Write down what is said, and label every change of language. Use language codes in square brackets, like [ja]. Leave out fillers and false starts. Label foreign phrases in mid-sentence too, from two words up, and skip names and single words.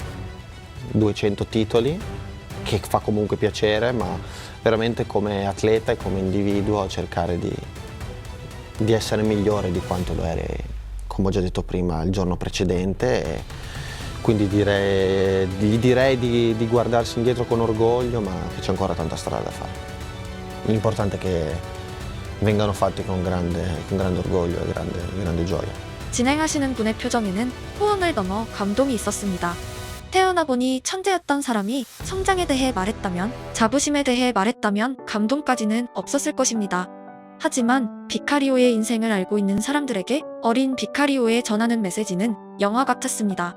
[it] 200 titoli, che fa comunque piacere, ma veramente come atleta e come individuo cercare di essere migliore di quanto lo eri, come ho già detto prima, il giorno precedente. E quindi direi di guardarsi indietro con orgoglio, ma che c'è ancora tanta strada da fare. L'importante è che vengano fatti con grande orgoglio e grande gioia. [ko] 진행하시는 분의 표정에는 호응을 넘어 감동이 있었습니다. 태어나 보니 천재였던 사람이 성장에 대해 말했다면, 자부심에 대해 말했다면 감동까지는 없었을 것입니다. 하지만 비카리오의 인생을 알고 있는 사람들에게 어린 비카리오에 전하는 메시지는 영화 같았습니다.